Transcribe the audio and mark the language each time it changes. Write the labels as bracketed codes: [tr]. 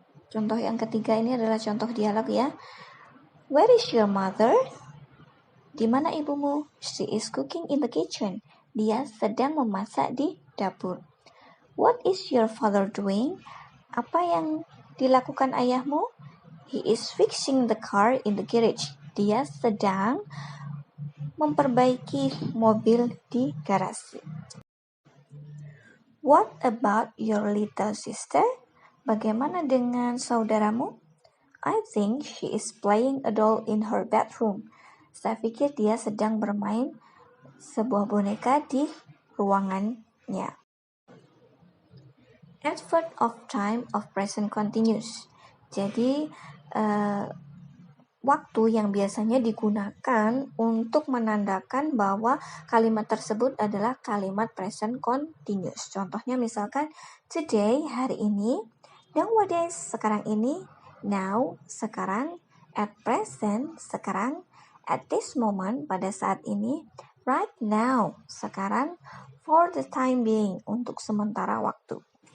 [id] Contoh yang ketiga ini adalah contoh dialog ya. [en] Where is your mother? [id] Di mana ibumu? [en] She is cooking in the kitchen. [id] Dia sedang memasak di dapur. [en] What is your father doing? [id] Apa yang dilakukan ayahmu? [en] He is fixing the car in the garage. [id] Dia sedang memperbaiki mobil di garasi. [en] What about your little sister? [id] Bagaimana dengan saudaramu? [en] I think she is playing a doll in her bedroom. [id] Saya pikir dia sedang bermain sebuah boneka di ruangannya. [en] Adverb of time of present continuous. [id] Jadi, waktu yang biasanya digunakan untuk menandakan bahwa kalimat tersebut adalah kalimat present continuous. Contohnya misalkan today, hari ini, nowadays, sekarang ini, now, sekarang, [en] at present, [id] sekarang, [en] at this moment, [id] pada saat ini, [en] right now, [id] sekarang, [en] for the time being, [id] untuk sementara waktu.